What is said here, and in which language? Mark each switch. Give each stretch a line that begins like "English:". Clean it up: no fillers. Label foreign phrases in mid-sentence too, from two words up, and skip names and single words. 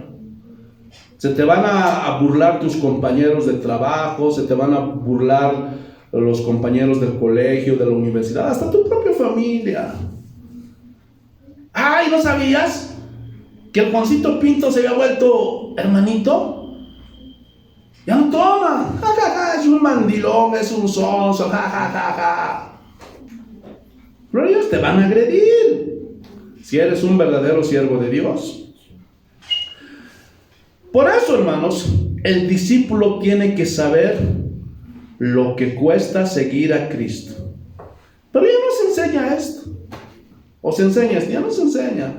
Spanish: Se te van a burlar tus compañeros de trabajo, se te van a burlar los compañeros del colegio, de la universidad, hasta tu propia familia. Ay, ¿no sabías que el Juancito Pinto se había vuelto hermanito? Ya no toma. Ja, ja, ja, es un mandilón, es un sonso. Ja, ja, ja, ja. Pero ellos te van a agredir si eres un verdadero siervo de Dios. Por eso, hermanos, el discípulo tiene que saber lo que cuesta seguir a Cristo. Pero ya no se enseña esto. O se enseña esto, ya no se enseña.